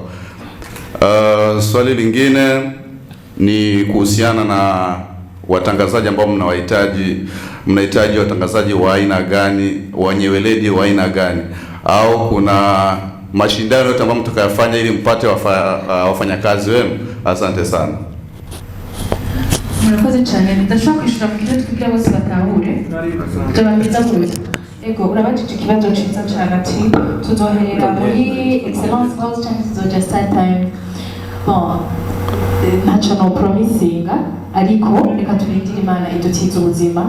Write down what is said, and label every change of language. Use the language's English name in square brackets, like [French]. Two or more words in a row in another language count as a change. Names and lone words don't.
[Swahili] Swali lingine ni kuhusiana na watangazaji ambao mnahitaji watangazaji wa aina gani, wenye weledi wa aina gani, au kuna mashindano yote ambayo mtakayofanya ili mpate wafanyakazi wenu? Asante sana. [Rundi] Murakoze cyane, ndashaka kwishura mu kibazo kugira bose batahure tubamiza muri ego urabajije ikibazo cyiza cyane ati tuzoherera muri Excellence House cyangwa tuzoja Star Time. Bon, ntacyo no promisinga ariko reka turindire Imana idutiza ubuzima.